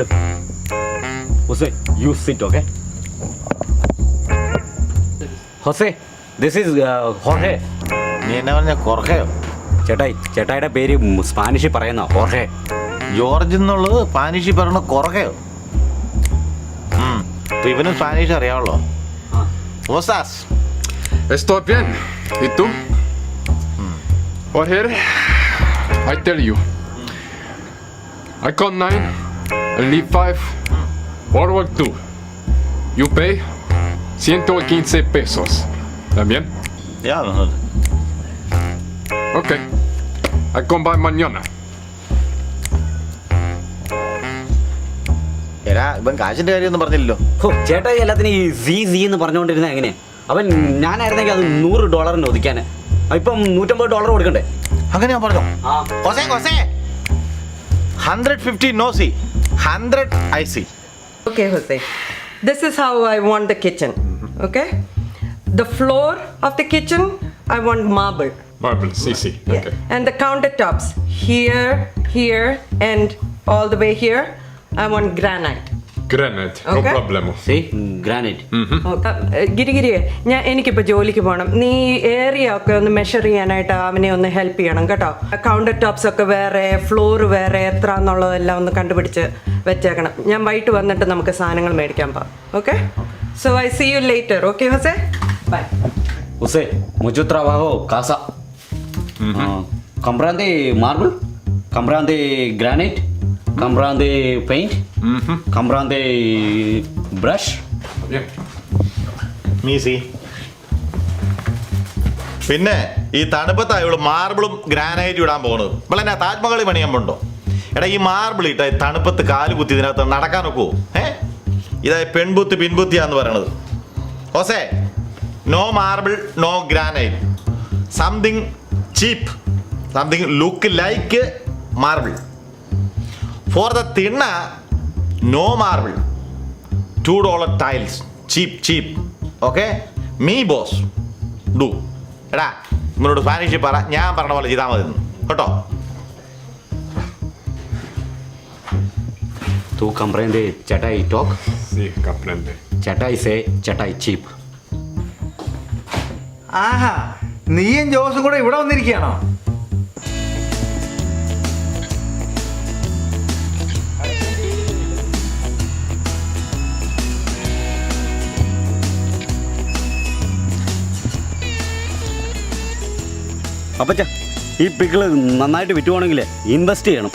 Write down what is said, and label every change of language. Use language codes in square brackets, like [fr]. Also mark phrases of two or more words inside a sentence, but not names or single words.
[en] Jose, you sit. Okay Jose, this is Jorge. [ml] നീ എന്നാ പറഞ്ഞ കൊറഹയോ? ചേട്ടായിയുടെ പേര് സ്പാനിഷിൽ പറയുന്ന ഹോർഹെ. ജോർജ് എന്നുള്ളത് സ്പാനിഷിൽ പറയണ കൊറഹയോ? അപ്പൊ ഇവനും സ്പാനിഷ് അറിയാവുള്ളോ? ഓസാസ്. [es] Estoy bien. ¿Y tú? Jorge, [en] I tell you. I got 9 and leave 5. World War II. You pay 115 pesos. ¿También? Yeah. Okay. I come by mañana. [ml] എടാ, ഇവൻ കാശിന്റെ കാര്യമൊന്നും പറഞ്ഞില്ലല്ലോ. ചേട്ടായി എല്ലാത്തിനും ഈ സി എന്ന് പറഞ്ഞുകൊണ്ടിരുന്ന എങ്ങനെയാ? അവൻ ഞാനായിരുന്നെങ്കിൽ അത് $100 ഒതുക്കാന്. ഇപ്പം $150 കൊടുക്കണ്ടേ? അങ്ങനെ ഞാൻ പറഞ്ഞു. ആ. [en] കൊസേ 150 no see, 100 I see. Okay, Jose. This is how I want the kitchen. Okay? The floor of the kitchen, I want marble. Marble, sí. Okay. And the countertops, here, and all the way here, I want granite. Granite, no Okay. problemo. [ml] ഗ്രാനൈറ്റ്. ഗിരിഗിരി, എനിക്കിപ്പോൾ ജോലിക്ക് പോകണം. നീ ഏരിയ ഒക്കെ ഒന്ന് മെഷർ ചെയ്യാനായിട്ട് അവനെ ഒന്ന് ഹെൽപ്പ് ചെയ്യണം കേട്ടോ. [en] counter tops [ml] ഒക്കെ വേറെ, ഫ്ലോർ വേറെ, എത്ര എന്നുള്ളതെല്ലാം ഒന്ന് കണ്ടുപിടിച്ച് വെച്ചേക്കണം. ഞാൻ വൈകിട്ട് വന്നിട്ട് നമുക്ക് സാധനങ്ങൾ മേടിക്കാൻ പോകാം. [en] Okay? So I see you later. Okay Jose? Bye. [es] José, mucho trabajo, casa. Compran de marble, compran de granite, compran de paint, compran de brush. Bien. മീസി. [ml] പിന്നെ ഈ തണുപ്പത്താ ഇവിടെ മാർബിളും ഗ്രാനൈറ്റും ഇടാൻ പോകുന്നത്. ഇപ്പോൾ എന്നാ താജ്മഹൽ പണിയാൻ പോണ്ടോ? എടാ, ഈ മാർബിൾ ഇട്ട തണുപ്പത്ത് കാല് കുത്തി ഇതിനകത്ത് നടക്കാൻ നോക്കുമോ? ഇതാ പെൺബുത്തി പിൻബുത്തിയാന്ന് പറയണത്. [en] Jose, no marble, no granite, something cheap, something look like marble. For the തിണ്ണ, no marble, $2 tiles, cheap. Okay, me boss do. [ml] എടാ, നിങ്ങളോട് സ്പാനിഷിൽ പറ, ഞാൻ പറഞ്ഞ പോലെ ചെയ്താൽ മതി കേട്ടോ. [es] Tú comprende chatai talk, Sí, comprende. [en] chatai say, chatai cheap. [ml] ആഹാ, നീയും ജോസും കൂടെ ഇവിടെ വന്നിരിക്കുകയാണോ? അപ്പച്ച, ഈ പിക്കിള് നന്നായിട്ട് വിറ്റുവാണെങ്കിൽ ഇൻവെസ്റ്റ് ചെയ്യണം.